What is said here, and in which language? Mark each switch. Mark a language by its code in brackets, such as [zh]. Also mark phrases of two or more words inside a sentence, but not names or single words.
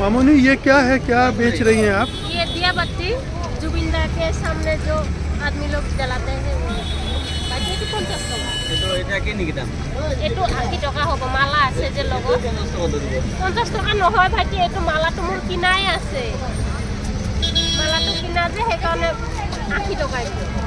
[hi] मामोनी, ये क्या है, क्या बेच रही हैं आप? ये दिया बत्ती जुबिन गर्ग के सामने जो आदमी लोग जलाते हैं। [as] এইটো 80 টকা হ'ব। মালা আছে যে লগত 50 টকা নহয় ভাইটি, এইটো মালাটো মোৰ কিনাই আছে। মালাটো কিনা যে সেইকাৰণে 80 টকা এইটো।